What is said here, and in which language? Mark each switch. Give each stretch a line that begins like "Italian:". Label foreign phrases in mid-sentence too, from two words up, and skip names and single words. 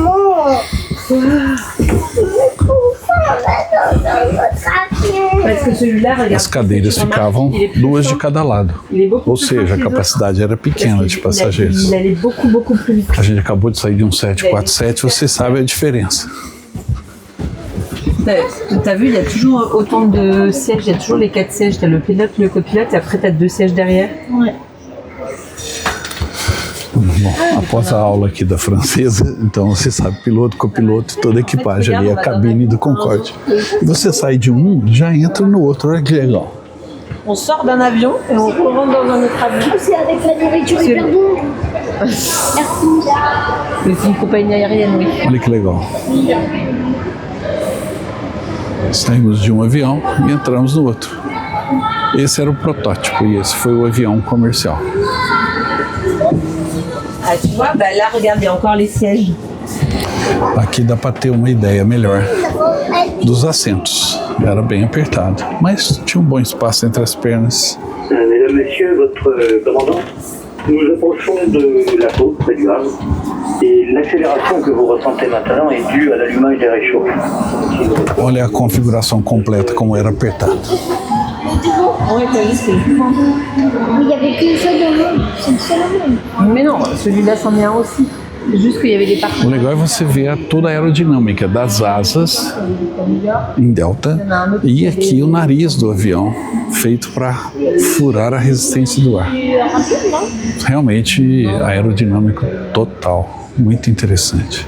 Portuguese: As cadeiras ficavam duas de cada lado, ou seja, a capacidade era pequena de passageiros. A gente acabou de sair de um 747, você sabe a diferença.
French: T'as vu, il y a toujours autant de sièges, il y a toujours les 4 sièges, t'as le pilote, le copilote et après t'as 2 sièges derrière. Ouais.
Portuguese: Bom, após a aula aqui da francesa, então você sabe, piloto, copiloto, toda a equipagem ali, a cabine do Concorde. E você sai de um, já entra no outro, olha que legal.
French: On sort d'un avion et on rentre dans un autre avion. C'est avec la nourriture hyper bon. C'est une compagnie aérienne, oui.
Portuguese: Olha que legal. Saímos de um avião e entramos no outro. Esse era o protótipo e esse foi o avião comercial.
French: Ah, tu vois, bah là, regarde, il y a encore les sièges.
Portuguese: Aqui dá para ter uma ideia melhor dos assentos. Era bem apertado, mas tinha um bom espaço entre as pernas.
French: Mesdames, Messieurs, votre commandant, nous approchons de la côte près du Havre et l'accélération que vous ressentez maintenant est due à l'allumage des réchauds.
Portuguese: Olha a configuração completa, como era apertado.
French: Ouais, t'as vu, c'est plus grand. Il n'y avait qu'une seule dans le monde, c'est une seule au monde. Mais non, celui-là c'en est un aussi. C'est juste qu'il y avait des parties.
Portuguese: O legal é você ver toda a aerodinâmica das asas em delta e aqui o nariz do avião feito para furar a resistência do ar. Realmente aerodinâmico total, muito interessante.